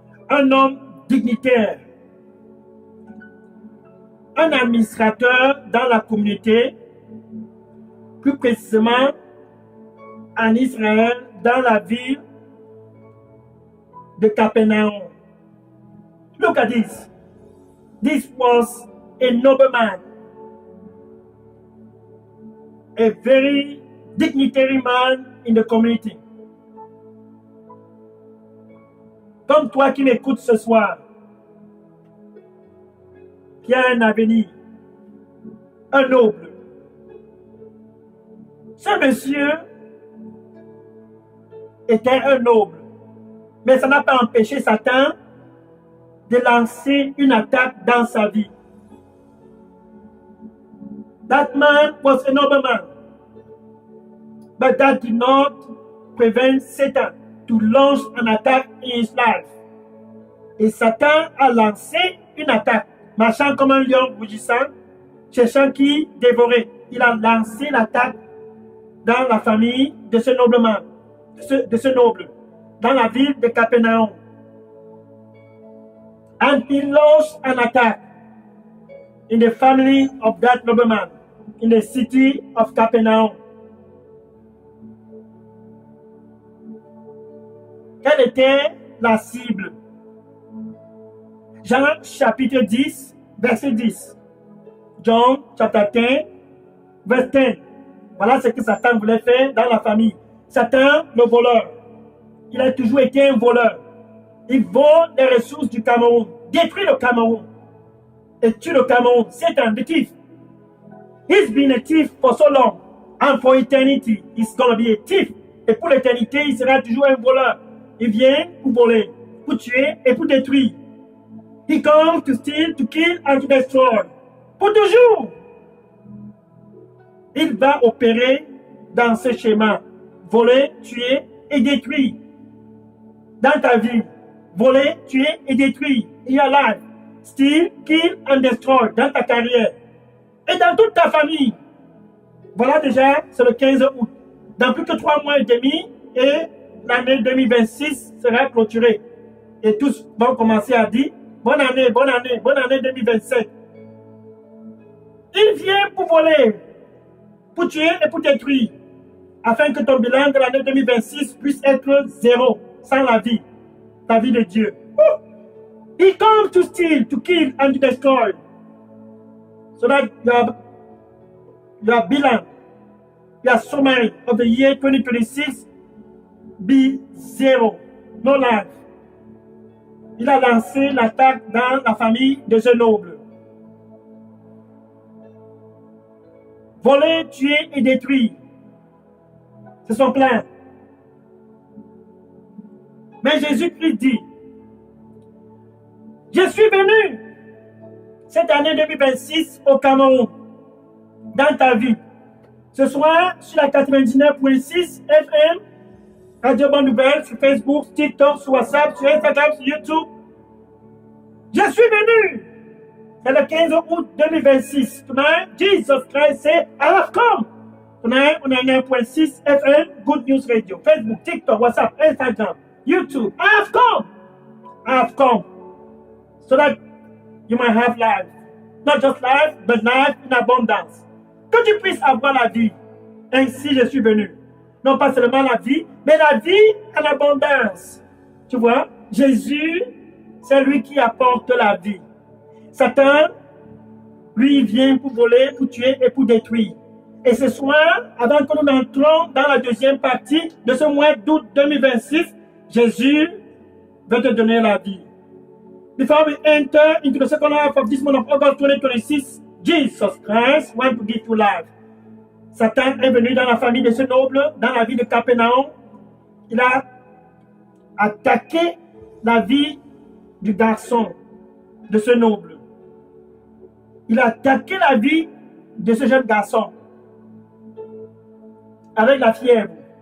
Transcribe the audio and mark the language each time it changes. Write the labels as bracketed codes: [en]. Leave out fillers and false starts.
[fr] un homme dignitaire, un administrateur dans la communauté, plus précisément en Israël, dans la ville de Capernaum. [en] Look at this. This was a nobleman, a very dignitary man in the community. [fr] Comme toi qui m'écoutes ce soir, qui a un avenir, un noble. Ce monsieur était un noble, mais ça n'a pas empêché Satan de lancer une attaque dans sa vie. [en] That man was a nobleman, but that did not prevent Satan to launch an attack in his life. [fr] Et Satan a lancé une attaque, marchant comme un lion rougissant, cherchant qui dévorer. Il a lancé l'attaque dans la famille de ce nobleman, de ce noble, dans la ville de Capernaum. [en] And he launched an attack in the family of that nobleman, in the city of Capernaum. [fr] Quelle était la cible? Jean chapitre 10, verset 10. John chapitre 10, verset 10. Voilà ce que Satan voulait faire dans la famille. Satan, le voleur, il a toujours été un voleur. Il vole les ressources du Cameroun, détruit le Cameroun et tue le Cameroun. [en] Satan, the thief. He's been a thief for so long, and for eternity, he's going to be a thief. [fr] Et pour l'éternité, il sera toujours un voleur. Il vient pour voler, pour tuer et pour détruire. [en] He comes to steal, to kill and to destroy. [fr] Pour toujours. Il va opérer dans ce schéma. Voler, tuer et détruire. Dans ta vie, voler, tuer et détruire. [en] In your life. Steal, kill and destroy. [fr] Dans ta carrière. Et dans toute ta famille. Voilà déjà, c'est le 15 août. Dans plus que 3 mois et demi, et l'année 2026 sera clôturée. Et tous vont commencer à dire, bonne année, bonne année, bonne année 2027. Il vient pour voler, pour tuer et pour détruire, afin que ton bilan de l'année 2026 puisse être zéro, sans la vie de Dieu. [en] He comes to steal, to kill and to destroy. So that your bilan, your summary of the year 2026 be zero, no life. [fr] Il a lancé l'attaque dans la famille de ce noble. Voler, tuer et détruire. C'est son plan. Mais Jésus-Christ dit, je suis venu cette année 2026 au Cameroun, dans ta vie. Ce soir, sur la 99.6 FM, Radio Bonne Nouvelle, sur Facebook, sur TikTok, sur WhatsApp, sur Instagram, sur YouTube. Je suis venu. C'est le 15 août 2026. [en] Tonight, Jesus Christ said, I have come. Tonight, on a 9.6 FM, Good News Radio, Facebook, TikTok, WhatsApp, Instagram, YouTube. I have come. I have come. So that you might have life. Not just life, but life in abundance. [fr] Que tu puisses avoir la vie. Ainsi, je suis venu. Non pas seulement la vie, mais la vie en abondance. Tu vois, Jésus, c'est lui qui apporte la vie. Satan, lui, vient pour voler, pour tuer et pour détruire. Et ce soir, avant que nous entrons dans la deuxième partie de ce mois d'août 2026, Jésus veut te donner la vie. [en] Before we enter into the second half of this month of August 2026, Jesus Christ wants to give you life. [fr] Satan est venu dans la famille de ce noble, dans la vie de Capernaum. Il a attaqué la vie du garçon, de ce noble. Il a attaqué la vie de ce jeune garçon avec la fièvre.